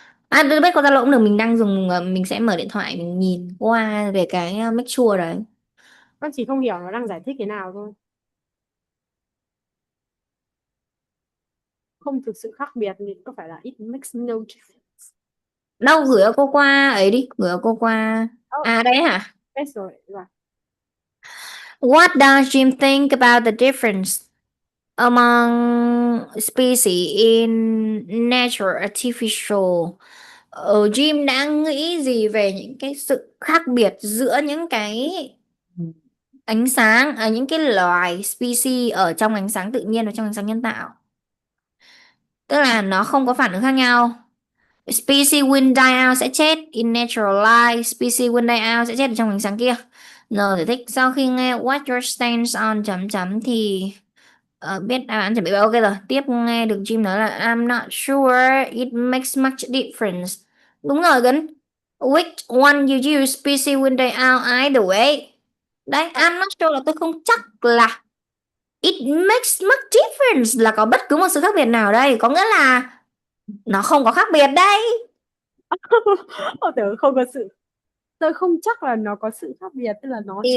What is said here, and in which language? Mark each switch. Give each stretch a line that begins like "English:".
Vietnamese: Bết qua Zalo cũng được, mình đang dùng mình sẽ mở điện thoại mình nhìn qua về cái make sure đấy. Con chỉ không hiểu nó đang giải thích thế nào thôi. Không thực sự khác biệt thì có phải là
English: it makes no difference.
Vietnamese: Đâu gửi cho cô qua ấy đi, gửi cho cô qua. Oh, Đây hả? Biết rồi. Rồi.
English: What does Jim think about the difference among species in nature artificial?
Vietnamese: Jim đã nghĩ gì về những cái sự khác biệt giữa những cái ánh sáng, những cái loài species ở trong ánh sáng tự nhiên và trong ánh sáng nhân tạo? Tức là nó không có phản ứng khác nhau.
English: Species will die out
Vietnamese: sẽ chết
English: in natural light, species will die out
Vietnamese: sẽ chết ở trong ánh sáng kia. Rồi giải thích sau khi nghe
English: what your stance on
Vietnamese: chấm chấm thì biết đáp án chuẩn bị ok rồi. Tiếp nghe được Jim nói là
English: I'm not sure it makes much difference.
Vietnamese: Đúng rồi Gấn.
English: Which one you use, species will die out either way.
Vietnamese: Đấy,
English: I'm not sure
Vietnamese: là tôi không chắc là
English: it makes much difference
Vietnamese: là có bất cứ một sự khác biệt nào đây. Có nghĩa là nó không có khác biệt đây. Tưởng không có sự, tôi không chắc là nó có sự khác biệt, tức là nó Thì